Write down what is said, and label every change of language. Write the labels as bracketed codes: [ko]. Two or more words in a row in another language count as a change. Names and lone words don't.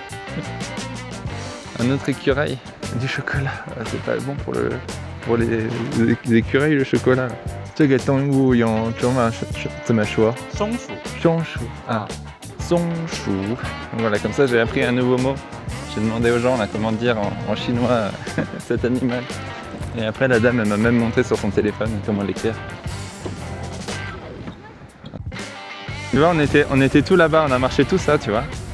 [fr] Un autre écureuil, du chocolat. C'est pas bon pour les écureuils le chocolat. [zh] 这个动物用中文怎么说？松鼠。松鼠啊，松鼠。 [fr] Voilà, comme ça j'ai appris un nouveau mot. J'ai demandé aux gens là, comment dire en chinois cet animal. Et après la dame elle m'a même montré sur son téléphone comment l'écrire. Tu vois, on était tout là-bas, on a marché tout ça, tu vois.